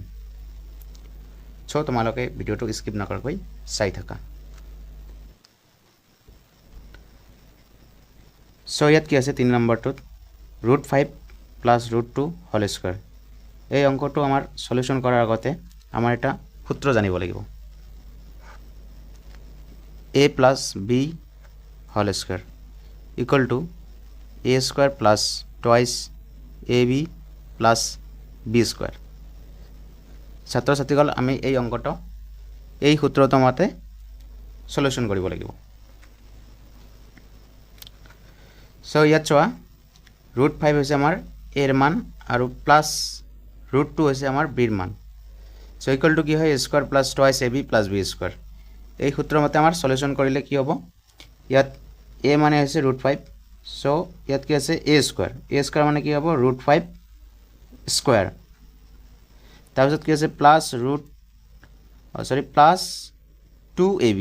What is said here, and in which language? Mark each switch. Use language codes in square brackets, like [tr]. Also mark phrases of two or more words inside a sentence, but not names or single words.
[as] সো তোমালোকে ভিডিঅ'টো স্কিপ নকৰাকৈ চাই থাকা। সো ইয়াত কি আছে 3 নম্বৰটোত √5 + √2 [en] whole square. [as] এই অংকটো আমাৰ সলিউশন কৰাৰ আগতে আমাৰ এটা সূত্র জানিব লাগিব। [en] a plus b whole square equal to a square plus twice ab plus b square। [as] ছাত্ৰ ছাত্ৰীসকল, আমি এই অংকটো এই সূত্ৰটো মতে সলিউশন কৰিব লাগিব। সো ইয়াত চোৱা √5 হৈছে আমাৰ a ৰ মান আৰু প্লাস √2 হৈছে আমাৰ b ৰ মান। [en] so equal to [as] কি হয় [en] a square plus twice ab plus b square। [as] এই সূত্র মতে আমাৰ সলিউশন কৰিলে কি হ'ব, ইয়াত a মানে হৈছে √5। সো ইয়াত কি আছে a স্কয়ার মানে কি হ'ব √5 স্কয়ার। তাৰপিছত কি আছে [en] plus plus [as] 2ab।